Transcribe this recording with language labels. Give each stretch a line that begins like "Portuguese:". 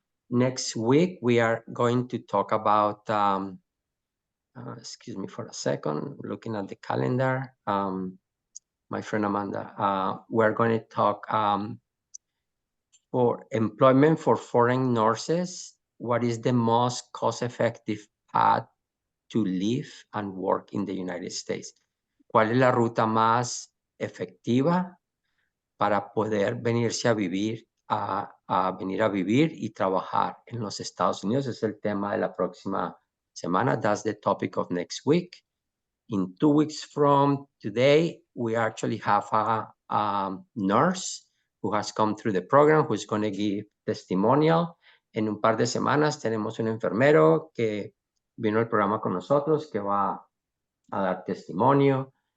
English: Next week, we are going to talk about, excuse me for a second, looking at the calendar. My friend Amanda, we're going to talk for employment for foreign nurses. What is the most cost-effective path to live and work in the United States?
Spanish: ¿Cuál es la ruta más efectiva para poder venirse a vivir, venir a vivir y trabajar en los Estados Unidos? Es el tema de la próxima semana.
English: That's the topic of next week. In 2 weeks from today, we actually have a nurse who has come through the program, who's going to give testimonial.
Spanish: En un par de semanas tenemos un enfermero que vino al programa con nosotros, que va a dar testimonio.